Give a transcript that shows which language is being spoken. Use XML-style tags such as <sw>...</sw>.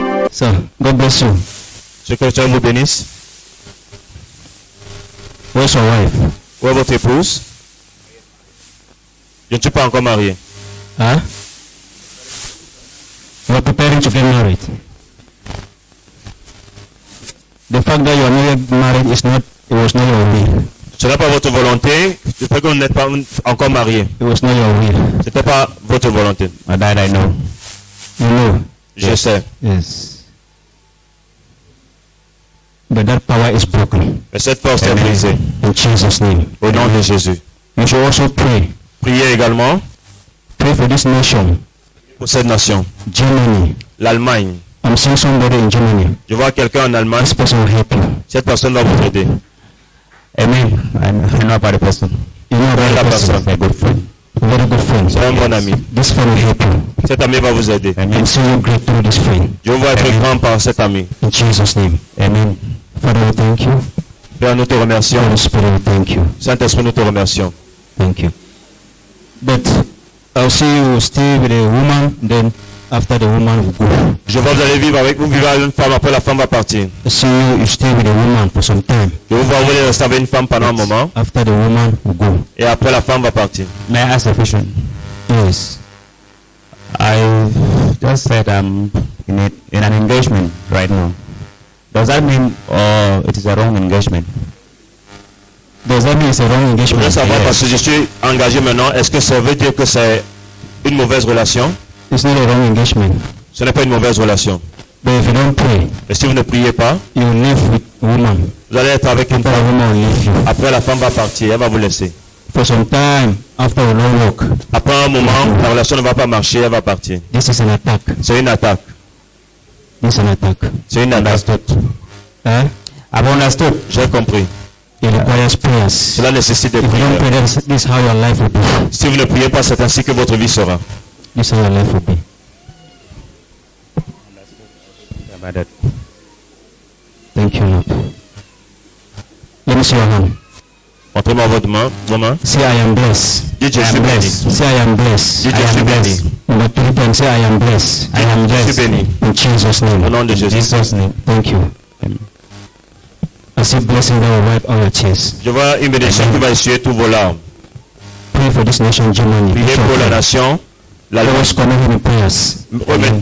<en>So God bless you.</en> <fr>Que le Seigneur vous bénisse.</fr> <en>Where's your wife?</en> <fr>Où est votre épouse? Je ne suis pas encore marié. Huh?</fr> <en>You are preparing to get married. The fact that you are not yet married is not. It was not your will.</en> <fr>Ce n'est pas votre volonté. Le fait que vous n'êtes pas encore marié.</fr> <en>It was not your will.</en> <fr>Ce n'était pas votre volonté.</fr> <en>That I know. You know.</en> <fr>Je sais.</fr> <en>Yes. But that power is broken.</en> <fr>Mais cette force est brisée.</fr> <en>In Jesus' name.</en> <fr>Au nom de Jésus.</fr> <en>You should also pray.</en> <fr>Priez également</fr> <en>Pray for this nation,</en> <fr>pour cette nation.</fr> <en>Germany.</en> <fr>L'Allemagne.</fr> <en>I'm seeing somebody in Germany.</en> <fr>Je vois quelqu'un en Allemagne.</fr> <en>This person will help you.</en> <fr>Cette personne va vous aider.</fr> <en>Amen. I know about the person. You know about</en> <fr>La</fr> <en>the person.</en> <fr>personne.</fr> <en>A good friend. A very good friend.</en> <fr>C'est un bon ami.</fr> <en>This friend will help you.</en> <fr>Cet ami va vous aider.</fr> <en>And see you great through this friend.</en> <fr>Je vous être grand par cet ami.</fr> <en>In Jesus' name. Amen. Father, we thank you.</en> <fr>Père, nous te remercions.</fr> <en>Holy Spirit, we thank you.</en> <fr>Saint-Esprit, nous te remercions.</fr> <en>Thank you. But I'll see you stay with a woman, then after the woman will go.</en> <fr>Je vois vous allez vivre avec vous, vivre avec une femme, après la femme va partir.</fr> <en>I see you stay with a woman for some time.</en> <fr>Je vous vois vous allez rester avec une femme pendant un moment,</fr> <en>After the woman will go.</en> <fr>et après la femme va partir.</fr> <en>May I ask a question? Yes. I just said I'm in an engagement right now. Does that mean it is a wrong engagement? Does that mean it's a wrong</en> <fr>Je</fr> <en>engagement?</en> <fr>voudrais savoir,</fr> <en>Yes.</en> <fr>parce que je suis engagé maintenant, est-ce que ça veut dire que c'est une mauvaise relation?</fr> <en>It's not a wrong engagement.</en> <fr>Ce n'est pas une mauvaise relation.</fr> <en>But if you don't pray,</en> <fr>Et si vous ne priez pas,</fr> <en>you will live with a woman.</en> <fr>vous allez être avec une</fr> <en>After the</en> <fr>femme.</fr> <en>woman will leave you.</en> <fr>Après la femme va partir, elle va vous laisser.</fr> <en>For some time, after a long walk,</en> <fr>Après un moment, la relation ne va pas marcher, elle va partir.</fr> <en>this is an attack.</en> <fr>C'est une attaque.</fr> <en>This is an attack.</en> <fr>C'est une attaque. Eh?</fr> <en>I've understood.</en> <fr>J'ai compris.</fr> <en>It requires prayers.</en> <fr>Cela nécessite des</fr> <en>If you don't pray,</en> <fr>prières.</fr> <en>this is how your life will be.</en> <fr>Si vous ne priez pas, c'est ainsi que votre vie sera.</fr> <en>This is how your life will be. About that. Thank you, Lord. Let me see your hand.</en> <fr>Montrez-moi votre main, vos mains.</fr> <en>Say, I am blessed.</en> <fr>Dites, je</fr> <en>I</en> <fr>suis</fr> <en>am</en> <fr>béni.</fr> <en>blessed. Say, I am blessed.</en> <fr>Dites,</fr> <en>I</en> <fr>je</fr> <en>am</en> <fr>suis béni.</fr> <en>blessed. Number 3 times, say, I am blessed. I am</en> <fr>Je suis</fr> <en>blessed.</en> <fr>béni.</fr> <en>In Jesus'</en> <fr>Au</fr> <en>name.</en> <fr>nom de</fr> <en>In</en> <fr>Jésus.</fr> <en>Jesus' name. Thank you. I see blessing that will wipe all your tears.</en> <fr>Je vois une bénédiction qui va essuyer tous vos larmes.</fr> <en>Pray for this nation, Germany.</en> <fr>Priez pour la nation. La</fr> <en>Always commit him in prayers.</en>